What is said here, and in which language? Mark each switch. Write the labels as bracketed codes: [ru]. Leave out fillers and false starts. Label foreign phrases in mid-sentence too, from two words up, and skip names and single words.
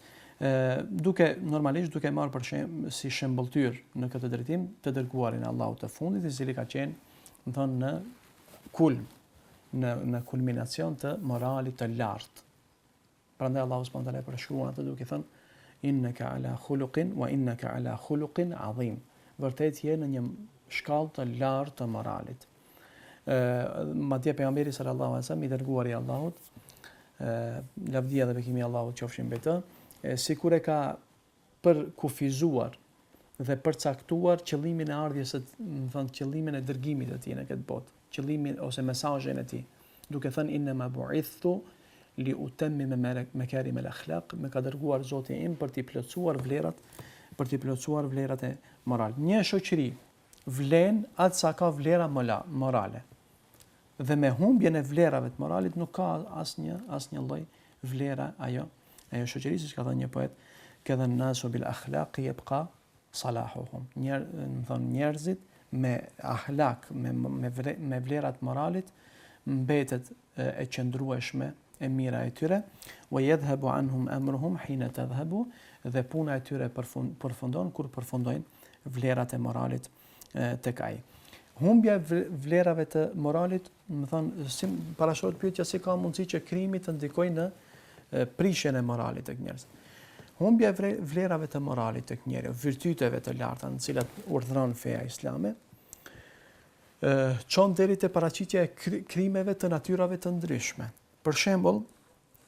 [sq] Normalisht duke marrë për si shembulltyr në këtë drejtim të dërguarin e Allahut të fundit, i cili ka qenë, do të thonë, në kulm, në kulminacion të moralit të lartë. Prandaj Allahu [ar] سبحانه وتعالى [sq] përshkruan atë duke thënë [ar] إنك على خلق وإنك على خلق عظيم. [sq] Vërtet je në një shkallë të lartë të moralit. Madje pejgamberi [ar] صلى الله عليه وسلم, [sq] i dërguari i Allahut, lavdia dhe bekimi i Allahut qofshin mbi të, sikur e ka përkufizuar dhe përcaktuar qëllimin e ardhjes së, do thënë, qëllimin e dërgimit të tij në këtë botë, qëllimin ose mesazhin e tij, duke thënë [ar] إنما بعثت لأتمم مكارم الأخلاق, [sq] më ka dërguar Zoti im për t'i plotësuar vlerat e moralit. Një shoqëri vlen atë sa ka vlera morale. Dhe me humbjen e vlerave të moralit nuk ka asnjë lloj vlera ajo shoqëri, siç ka thënë një poet, [ar] "كذا الناس بالأخلاق يبقى صلاحهم." [sq] Njerëzit me ahlak, me vlerat moralit, mbetet e qëndrueshme e mira e tyre, [ar] ويذهب عنهم أمرهم حين تذهب, [sq] dhe puna e tyre përfundon kur përfundojnë vlerat e moralit tek ai. Humbja e vlerave të moralit, më thonë, parashohet pyetja si ka mundësi që krimi të ndikojë në prishjen e moralit tek njerëzit. Humbja e vlerave të moralit tek njeriu, virtyteve të larta në cilat urdhëron feja islame, çon deri te paraqitja e krimeve të natyrave të ndryshme.